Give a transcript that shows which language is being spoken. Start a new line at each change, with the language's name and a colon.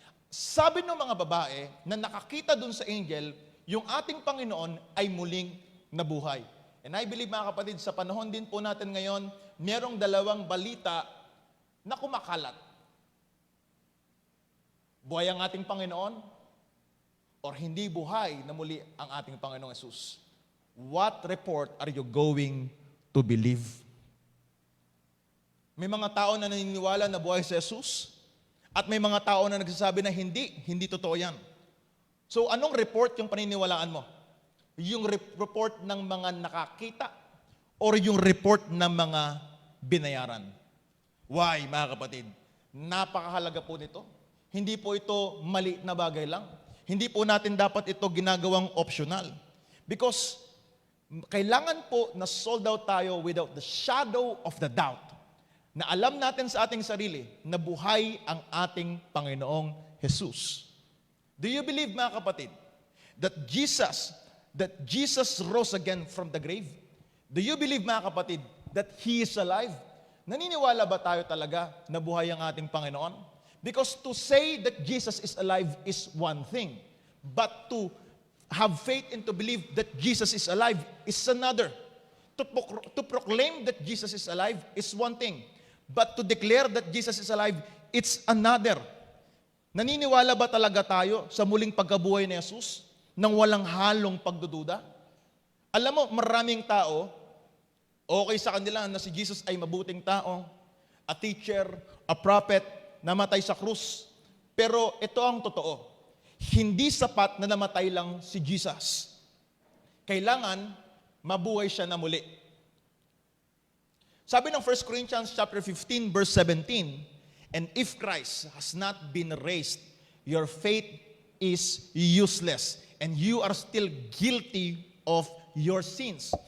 Filipino: Sabi ng mga babae na nakakita dun sa angel, yung ating Panginoon ay muling nabuhay.
English: And I believe
Filipino: mga kapatid, sa panahon din po natin ngayon, merong dalawang balita na kumakalat. Buhay ang ating Panginoon or hindi buhay na muli ang ating Panginoong Jesus?
English: What report are you going to believe?
Filipino: May mga tao na naniniwala na buhay si Jesus at may mga tao na nagsasabi na hindi totoo yan. So anong report yung paniniwalaan mo? Yung report ng mga nakakita or yung report ng mga binayaran? Why, mga kapatid? Napakahalaga po nito. Hindi po ito mali na bagay lang. Hindi po natin dapat ito ginagawang optional. Because kailangan po na sold out tayo
English: without the shadow of the doubt.
Filipino: Na alam natin sa ating sarili na buhay ang ating Panginoong Jesus.
English: Do you believe,
Filipino: mga kapatid,
English: that Jesus rose again from the grave? Do you believe,
Filipino: mga kapatid,
English: that He is alive?
Filipino: Naniniwala ba tayo talaga na buhay ang ating Panginoon?
English: Because to say that Jesus is alive is one thing. But to have faith and to believe that Jesus is alive is another. To proclaim that Jesus is alive is one thing. But to declare that Jesus is alive, it's another.
Filipino: Naniniwala ba talaga tayo sa muling pagkabuhay ni Jesus nang walang halong pagdududa? Alam mo, maraming tao, okay sa kanila na si Jesus ay mabuting tao,
English: a teacher, a prophet,
Filipino: namatay sa krus. Pero ito ang totoo. Hindi sapat na namatay lang si Jesus. Kailangan mabuhay siya na muli. Sabi ng
English: 1 Corinthians chapter 15 verse 17, and if Christ has not been raised, your faith is useless and you are still guilty of your sins.